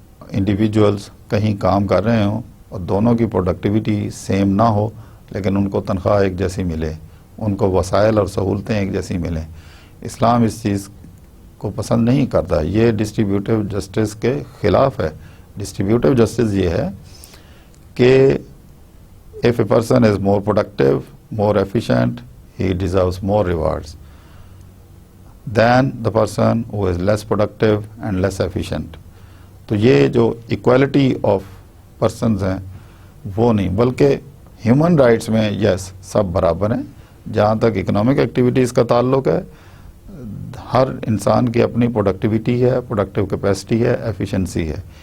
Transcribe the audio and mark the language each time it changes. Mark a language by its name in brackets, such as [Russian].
[Urdu] Individuals کہیں کام کر رہے ہوں اور دونوں کی پروڈکٹیوٹی سیم نہ ہو لیکن ان کو تنخواہ ایک جیسی ملے، ان کو وسائل اور سہولتیں ایک جیسی ملیں۔ اسلام اس چیز کو پسند نہیں کرتا، یہ ڈسٹریبیوٹیو جسٹس کے خلاف ہے۔ ڈسٹریبیوٹیو جسٹس یہ ہے کہ [English] if a person is more productive, more efficient, he deserves more rewards. than the person who is less productive and less efficient. [Urdu] تو یہ جو [English] equality of persons [Urdu] ہیں وہ نہیں، بلکہ ہیومن رائٹس میں یس سب برابر ہیں. جہاں تک اکنامک ایکٹیویٹیز کا تعلق ہے، ہر انسان کی اپنی پروڈکٹیوٹی ہے، پروڈکٹیو کیپیسٹی ہے، ایفیشنسی ہے.